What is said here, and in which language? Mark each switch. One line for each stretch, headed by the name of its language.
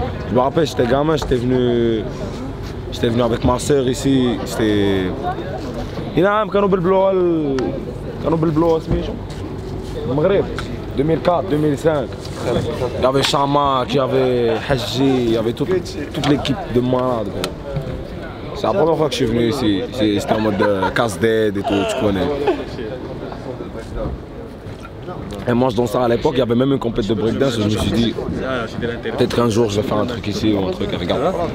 French: Je me rappelle, j'étais gamin, j'étais venu avec ma soeur ici. C'était.
Arabic: نعم كانوا بالبلوة سميتو المغرب 2004, 2005.
French: Il y avait Chamak, il y avait Haji, il y avait toute l'équipe de malades. C'est la première fois que je suis venu ici. C'était en mode casse-dead et tout, tu connais. Et moi je dansais à l'époque, il y avait même une compétition de breakdance et je me suis dit peut-être qu'un jour je vais faire un truc ici ou un truc, regarde.